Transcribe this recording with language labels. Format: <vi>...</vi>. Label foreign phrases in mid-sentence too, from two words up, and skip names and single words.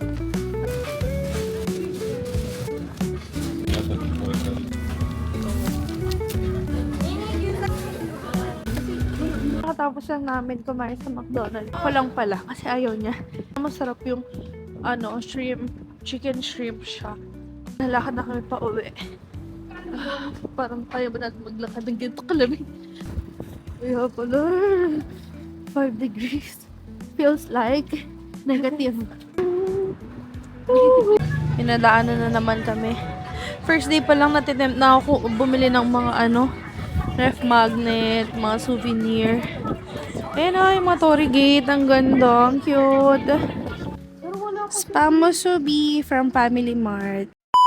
<fr>Là, toi, tu pourrais faire.</fr> <tl>Nakatapos lang namin kumain sa McDonald's. Ako lang pala kasi ayaw niya. Masarap yung shrimp,</tl> <en>chicken shrimp</en> <tl>siya. Nalakad na kami pa uwi. Parang kaya ba natin maglakad ng ganito kalamig? Kaya pala 5 degrees.</tl> <en>Feels like negative.</en> <tl>Pinadaanan na naman kami.</tl> <en>First day</en> <tl>pa lang natitempt na ako bumili ng mga</tl> <en>ref magnet,</en> <tl>mga souvenir. Ayan o, yung mga Torii Gate. Ang ganda. Ang cute. Spam Musubi from Family Mart.</tl>